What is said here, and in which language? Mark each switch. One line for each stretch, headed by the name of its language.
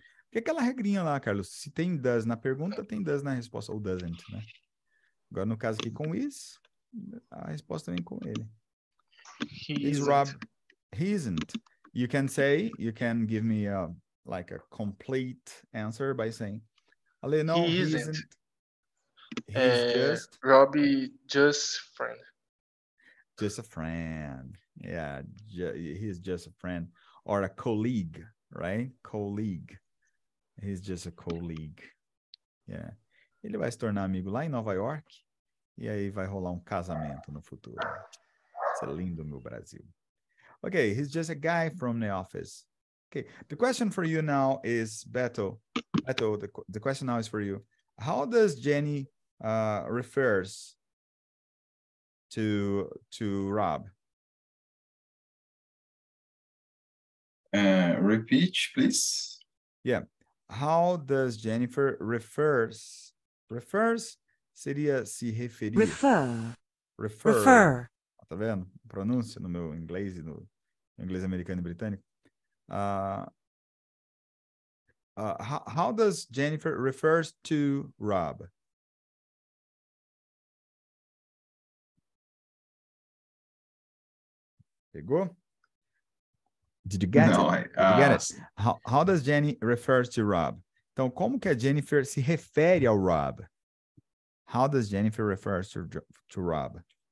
Portuguese: Porque aquela regrinha lá, Carlos, se tem does na pergunta, tem does na resposta, ou doesn't, né? Agora, no caso aqui com is, a resposta vem com ele.
English: Is Rob? He isn't. You can give me like a complete answer by saying, Ale, no, he isn't. He's just... Robbie, just friend. Just a friend. Yeah, he's just a friend. Or a colleague, right? Colleague. He's just a colleague. Yeah.
Portuguese: Ele vai se tornar amigo lá em Nova York e aí vai rolar um casamento no futuro. Isso é lindo, meu Brasil.
English: Okay, he's just a guy from the office. Okay, the question for you now is, Beto, the question now is for you. How does Jenny refers to Rob? Repeat, please. Yeah. How does Jennifer refers
Portuguese: seria se referir.
English: Refer.
Portuguese: Tá vendo? Pronúncia no meu inglês e no inglês americano e britânico.
English: How does Jennifer refers to Rob?
Portuguese: Pegou?
English: Did you get it? Did you get it? How does Jenny refers to Rob?
Portuguese: Então, como que a Jennifer se refere ao Rob?
English: How does Jennifer refers to Rob?